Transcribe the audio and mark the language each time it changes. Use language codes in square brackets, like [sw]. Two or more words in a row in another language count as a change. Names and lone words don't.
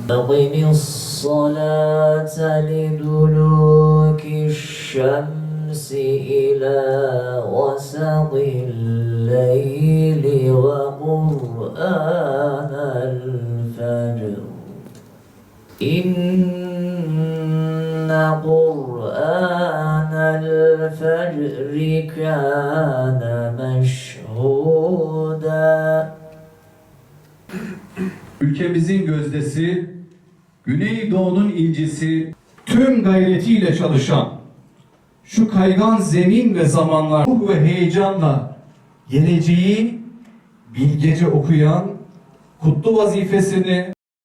[ar] الصلاة لدلوك الشمس إلى غسق الليل وقرآن الفجر إن قرآن الفجر كان مشهودا. [tr] Ülkemizin gözdesi, Güneydoğu'nun incisi, tüm gayretiyle çalışan, şu kaygan zemin ve zamanlar ruh ve heyecanla geleceği bilgece okuyan, kutlu vazifesini